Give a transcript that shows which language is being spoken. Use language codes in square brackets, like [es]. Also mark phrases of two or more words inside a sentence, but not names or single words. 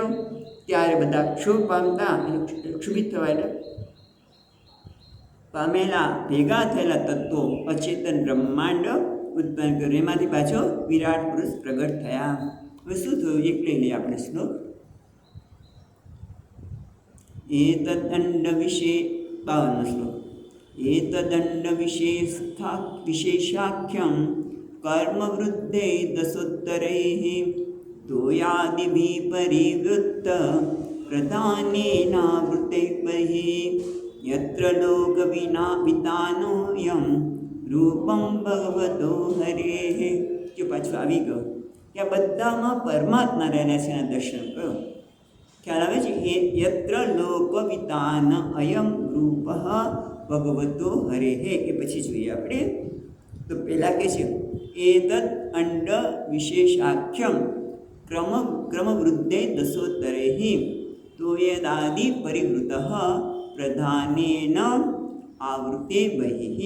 [gu] ત્યારે બધા ક્ષોભ પામતા ક્ષુભિત થવા એટલે પામેલા ભેગા થયેલા તત્વો અચેતન બ્રહ્માંડ ઉત્પન્ન કર્યું. એમાંથી પાછો વિરાટ પુરુષ પ્રગટ થયા. હવે શું થયું એક લઈ લઈએ આપણે શ્લોક. એતદ અંડ વિશે 52મો શ્લોક. [sa] एतदण्डविशेषाख्यं कर्मवृद्धे दशोत्तरैः तोयादिभिः परिवृत्त प्रधानेनावृत्तैः बहिः यत्र लोकवितानोऽयं रूपं भगवतो हरेः. [gu] કે પાછું આવી ગયો કે આ બધામાં પરમાત્મા રહેલા છે એના દર્શન કરો. ખ્યાલ આવે છે? [sa] યત્ર લોકવિતાન અયમ રૂપ ભગવતો હરેહે. [gu] એ પછી જોઈએ આપણે. તો પહેલાં કે છે [sa] એતદ અંડ વિશેષાખ્યમ ક્રમવૃદ્ધે દશોત્તરૈ તો યદાદિ પરિવૃત પ્રધાનેન આવૃત્તે બહિ.